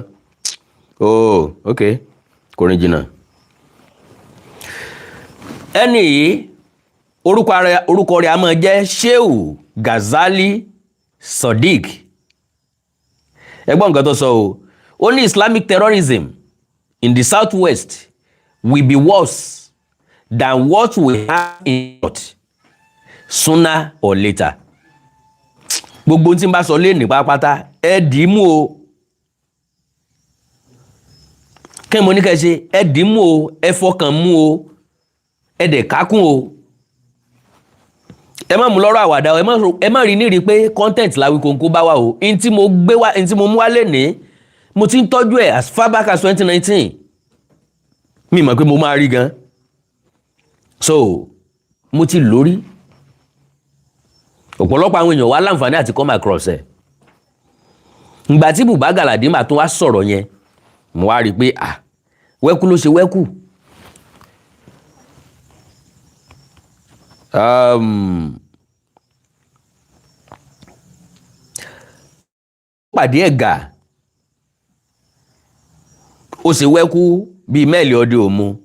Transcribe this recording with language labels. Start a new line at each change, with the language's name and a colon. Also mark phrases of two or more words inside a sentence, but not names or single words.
Yoruba: Oh, okay, kò rìn jìnnà. Ẹni yìí orúkọ rẹ̀ a máa jẹ́ Shehu Ghazali Sadiq. Ẹ gbọ́ nǹkan tó sọ o. Ó ní
English: Islamic terrorism in the southwest will be worse than what we have in the north sooner or later.
Yoruba: Gbogbo tí n bá sọ lé ní pápátá ẹ dì í mú o. Kí mo ní kẹ́ ṣe, ẹ dì í mú o, ẹ fọkàn mú o, ẹ dẹ̀ kákún o. Ẹ má mú lọ́rọ̀ àwàdà o, ẹ má rí nírí pé content l'Awikonko bá wà o. In tí mo mú wá lénìí, mo ti ń tọ́jú ẹ̀
English: as far back as 2019.
Yoruba: Mi mọ̀ pé mo máa rí gan. So mo ti lórí. Ọ̀pọ̀lọpọ̀ àwọn èèyàn wá láǹfààní àti
English: come across
Yoruba: ẹ̀. Ìgbà tí Buba Galadima tó wá sọ̀rọ̀ yẹn, mo wá rí pé wẹ́kú ló ṣe wẹ́kú. Pàdé ẹ̀gà ó ṣe wẹ́kú bíi mẹ́ẹ̀lì ọdẹ òmu.